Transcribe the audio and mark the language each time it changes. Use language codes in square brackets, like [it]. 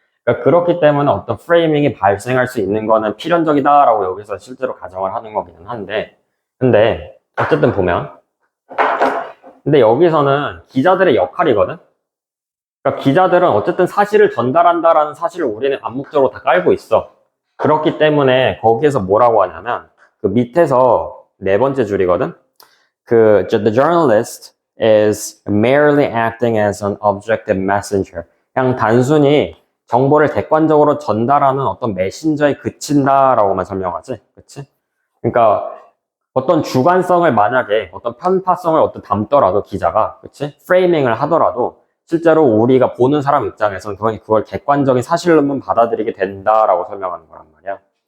[ko] 그러니까 그렇기 때문에 어떤 프레이밍이 발생할 수 있는 거는 필연적이다라고 여기서 실제로 가정을 하는 거기는 한데, 근데 어쨌든 보면, 근데 여기서는 기자들의 역할이거든. 그러니까 기자들은 어쨌든 사실을 전달한다라는 사실을 우리는 암묵적으로 다 깔고 있어. 그렇기 때문에 거기에서 뭐라고 하냐면 그 밑에서 네 번째 줄이거든. [en] 그 the journalist is merely acting as an objective messenger. [ko] 그냥 단순히 정보를 객관적으로 전달하는 어떤 메신저에 그친다라고만 설명하지. 그치? 그러니까 어떤 주관성을 만약에 어떤 편파성을 어떤 담더라도 기자가 그치? 프레이밍을 하더라도 실제로 우리가 보는 사람 입장에서는 그걸 객관적인 사실로만 받아들이게 된다라고 설명하는 거란 말이야.